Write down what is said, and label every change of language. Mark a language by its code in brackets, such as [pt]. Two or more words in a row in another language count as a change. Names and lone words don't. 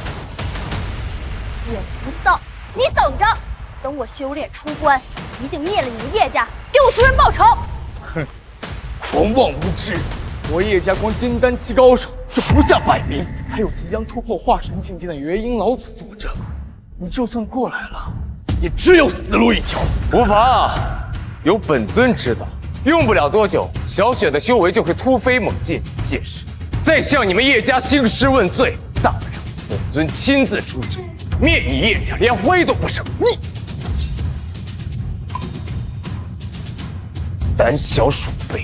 [zh] 見不到，你等着，等我修煉出關，一定滅了你們葉家，給我族人報仇。哼，狂妄無知！我葉家光金丹期高手就不下100名，還有即將突破化神境界的元嬰老子坐鎮，你就算過來了，也只有死路一條。無妨，有本尊知道， 用不了多久，小雪的修为就会突飞猛进。届时，再向你们叶家兴师问罪，大不了本尊亲自出手，灭你叶家，连灰都不剩。你胆小鼠辈！